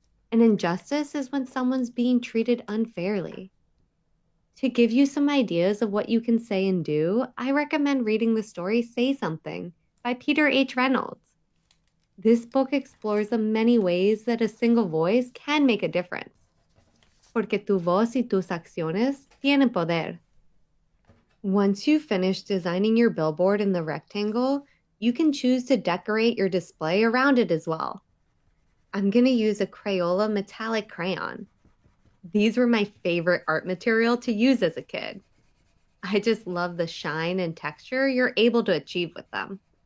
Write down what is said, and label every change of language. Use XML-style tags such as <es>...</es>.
<en>An injustice is when someone's being treated unfairly. To give you some ideas of what you can say and do, I recommend reading the story Say Something by Peter H. Reynolds. This book explores the many ways that a single voice can make a difference.</en> <es>Porque tu voz y tus acciones tienen poder.</es> <en>Once you've finished designing your billboard in the rectangle, you can choose to decorate your display around it as well. I'm going to use a Crayola metallic crayon. These were my favorite art material to use as a kid. I just love the shine and texture you're able to achieve with them.</en>